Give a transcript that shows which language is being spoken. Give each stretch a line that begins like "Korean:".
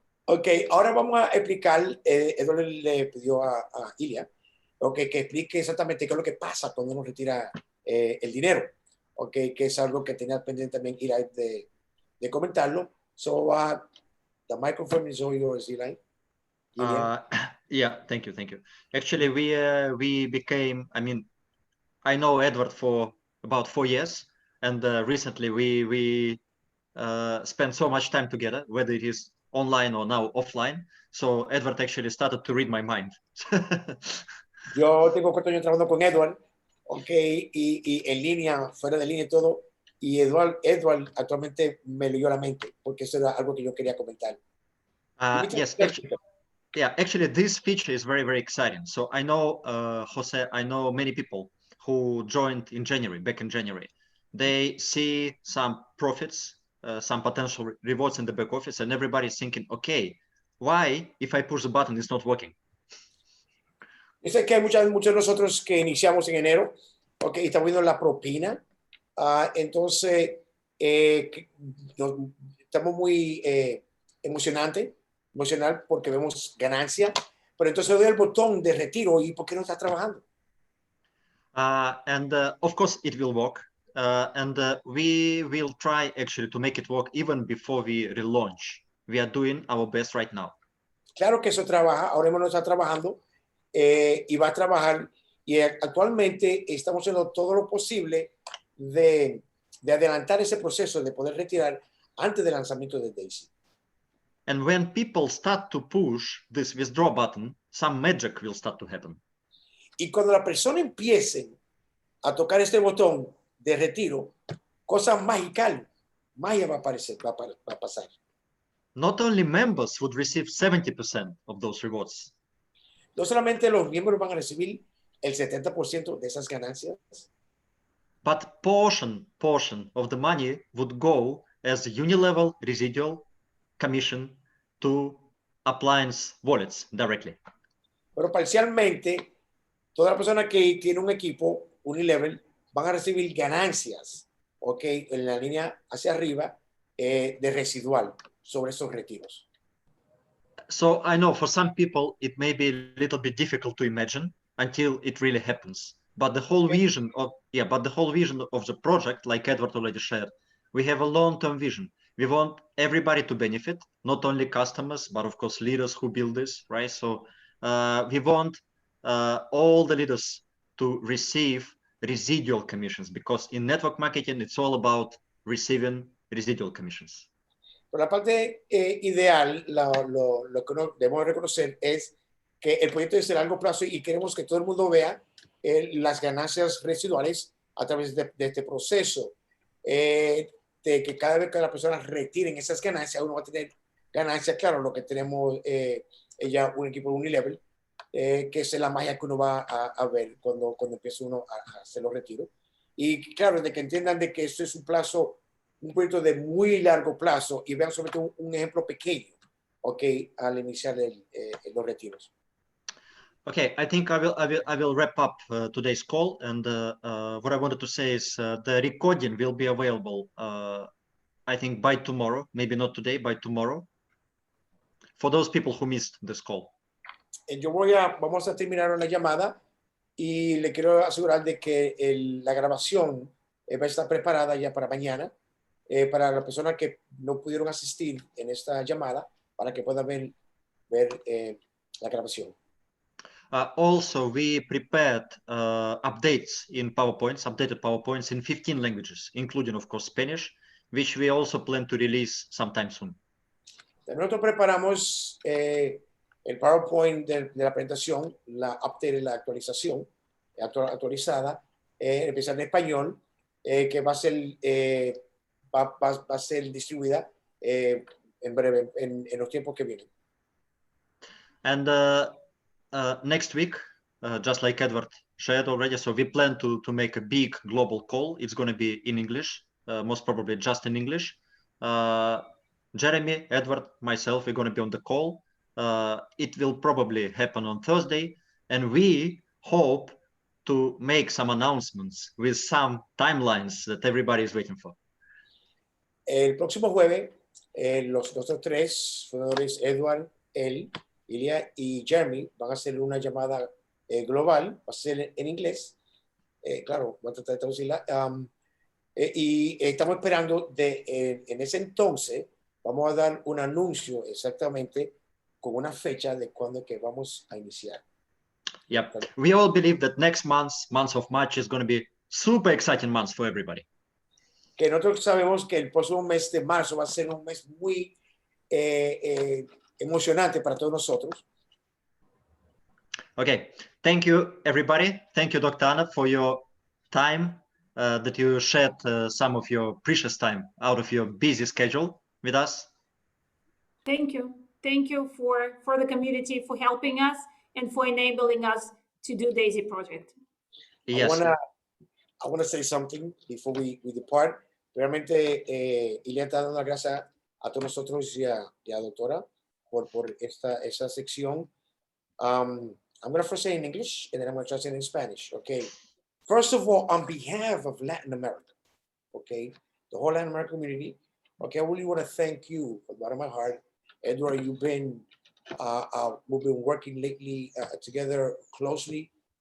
Spanish: Okay, ahora vamos a explicar, Eduardo le pidió a Ilya, okay, que explique exactamente qué es lo que pasa cuando uno retira el dinero, okay, que es algo que tenía pendiente también Ilya de comentarlo.
English: So The microphone is all yours, Eli. Ilya. Yeah, thank you. Actually, we became, I mean, I know Edward for about 4 years, and recently we spent so much time together, whether it is online or now offline. So Edward actually started to read my mind.
Spanish: Yo tengo 4 años trabajando con Edward, ok, y en línea, fuera de línea y todo, y Edward actualmente me leyó la mente, porque eso era algo que yo quería comentar.
English: Yes, actually, this feature is very, very exciting. So I know, Jose, I know many people who joined in January, back in January. They see some profits, some potential rewards in the back office, and everybody's thinking, okay, why, if I push the button, it's not working?
Spanish: Yo sé que hay muchos de nosotros que iniciamos en enero, ok, y estamos viendo la propina, entonces estamos muy emocional porque vemos ganancia, pero entonces doy el botón de retiro y ¿por qué no está trabajando?
English: And of course, it will work. And we will try actually to make it work even before we relaunch. We are doing our best right now.
Spanish: Claro que eso trabaja, ahora mismo no está trabajando y va a trabajar y actualmente estamos haciendo todo lo posible de adelantar ese proceso de poder retirar antes del lanzamiento de Daisy.
English: And when people start to push this withdraw button, some magic will start to happen.
Spanish: Y cuando la persona empiece a tocar este botón de retiro, cosas mágicas, magia va a aparecer, va a pasar.
English: Not only members would receive 70% of those rewards.
Spanish: No solamente los miembros van a recibir el 70% de esas ganancias,
English: but portion of the money would go as unilevel residual commission to appliance wallets directly.
Spanish: pero parcialmente toda la persona que tiene un equipo unilevel van a recibir ganancias, ok, en la línea hacia arriba de residual sobre esos retiros.
English: So I know for some people it may be a little bit difficult to imagine until it really happens. But the whole vision of the project, like Edward already shared, we have a long-term vision. We want everybody to benefit, not only customers, but of course leaders who build this, right? So we want all the leaders to receive residual commissions, because in network marketing it's all about receiving residual commissions.
Spanish: Pero la parte ideal, lo que debemos reconocer es que el proyecto es de largo plazo y queremos que todo el mundo vea las ganancias residuales a través de este proceso. De que cada vez que las personas retiren esas ganancias, uno va a tener ganancias, claro, lo que tenemos ya un equipo Unilevel, que es la magia que uno va a ver cuando empieza uno a hacer los retiros. Y claro, de que entiendan de que esto es un proyecto de muy largo plazo y vean solamente un ejemplo pequeño, ok, al iniciar los retiros.
English: Okay, I think I will wrap up today's call, and what I wanted to say is the recording will be available, I think by tomorrow, maybe not today, by tomorrow, for those people who missed this call.
Spanish: Vamos a terminar la llamada y le quiero asegurar de que la grabación va a estar preparada ya para mañana, para las personas que no pudieron asistir en esta llamada, para que puedan ver la grabación.
English: Also, we prepared updated PowerPoints in 15 languages, including, of course, Spanish, which we also plan to release sometime soon.
Spanish: Nosotros preparamos el PowerPoint de la presentación, la actualización actualizada, empezar en español, que va a ser distribuida en breve, en los tiempos que vienen.
English: And next week, just like Edward shared already, so we plan to make a big global call. It's going to be in English, most probably just in English. Jeremy, Edward, myself, we're going to be on the call. It will probably happen on Thursday, and we hope to make some announcements with some timelines that everybody is waiting for.
Spanish: El próximo jueves, los tres fundadores, Edward, Ilya y Jeremy, van a hacer una llamada global, va a ser en inglés, claro, voy a tratar de traducirla, y estamos esperando en ese entonces vamos a dar un anuncio exactamente con una fecha de cuándo que vamos a iniciar.
English: Yep. We all believe that next month of March, is going to be super exciting month for everybody.
Spanish: Que nosotros sabemos que el próximo mes de marzo va a ser un mes muy emocionante para todos nosotros.
English: Okay. Thank you, everybody. Thank you, Dr. Anna, for your time, that you shared some of your precious time out of your busy schedule with us. Thank you. Thank you for the community, for helping us and for enabling us to do DAISY project. Yes. I wanna say something before we depart.
Spanish: Realmente, Ilia está dando las gracias a todos nosotros y a doctora por esa sección.
English: I'm going to first say in English, and then I'm going to translate in Spanish, okay? First of all, on behalf of Latin America, okay, the whole Latin American community, okay, I really want to thank you from the bottom of my heart. Edward, we've been working lately together closely.